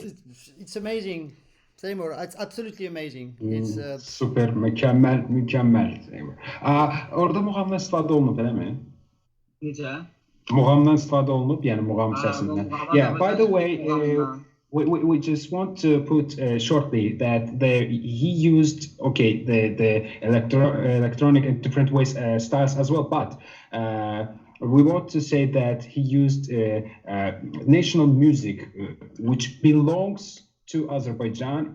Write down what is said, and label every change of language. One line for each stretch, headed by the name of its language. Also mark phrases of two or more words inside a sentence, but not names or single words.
English: It's amazing. Seymur, it's absolutely amazing. It's
Turkish: Süper, mükemmel. Seymur.
Azerbaijani: Orada muğamdan istifadə olunub, eləmi? Necə? Muğamdan istifadə olunub, yəni muğam səsindən.
English: Yeah, by the way, we just want to put shortly that he used the electronic in different ways styles as well, but we want to say that he used national music which belongs to Azerbaijan.